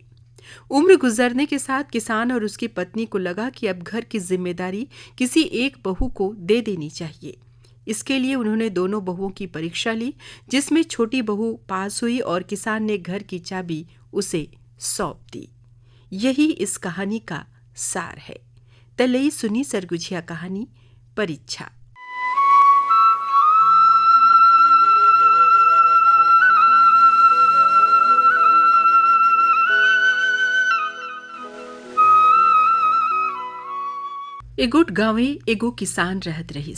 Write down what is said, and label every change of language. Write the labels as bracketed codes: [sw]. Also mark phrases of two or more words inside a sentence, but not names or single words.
[hi] उम्र गुजरने के साथ किसान और उसकी पत्नी को लगा कि अब घर की जिम्मेदारी किसी एक बहू को दे देनी चाहिए। इसके लिए उन्होंने दोनों बहुओं की परीक्षा ली, जिसमें छोटी बहू पास हुई और किसान ने घर की चाबी उसे सौंप दी। यही इस कहानी का सार है। तलई सुनी सरगुजिया कहानी परीक्षा। [sgj] एगोट गांवे एगो किसान रहत रहिस।